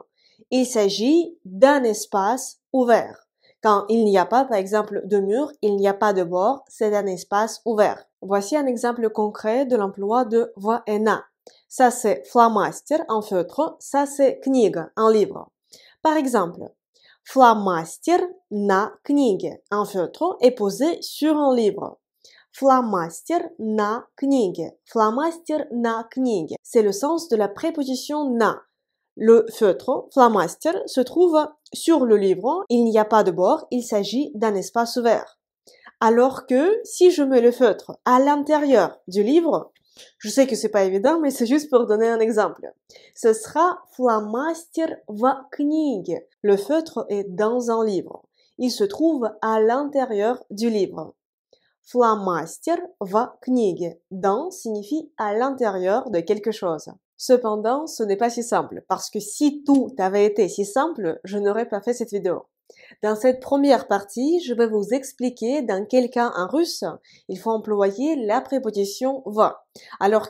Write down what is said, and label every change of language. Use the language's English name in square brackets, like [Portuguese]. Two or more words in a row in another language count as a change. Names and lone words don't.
[French] Il s'agit d'un espace ouvert. Quand il n'y a pas, par exemple, de mur, il n'y a pas de bord, c'est un espace ouvert. Voici un exemple concret de l'emploi de « v » et « na ». Ça, c'est фломастер, un feutre. Ça, c'est книга, un livre. Par exemple, [Russian] фломастер на книге, [French] un feutre est posé sur un livre. [Russian] Фломастер на книге, фломастер на книге. [French] C'est le sens de la préposition na. Le feutre, фломастер, se trouve sur le livre. Il n'y a pas de bord, il s'agit d'un espace ouvert. Alors que si je mets le feutre à l'intérieur du livre, je sais que c'est pas évident, mais c'est juste pour donner un exemple. Ce sera [Russian] фломастер в книге. [French] Le feutre est dans un livre. Il se trouve à l'intérieur du livre. [Russian] Фломастер в книге. [French] Dans signifie à l'intérieur de quelque chose. Cependant, ce n'est pas si simple, parce que si tout avait été si simple, je n'aurais pas fait cette vidéo. Dans cette première partie, je vais vous expliquer dans quel cas en russe il faut employer la préposition va, alors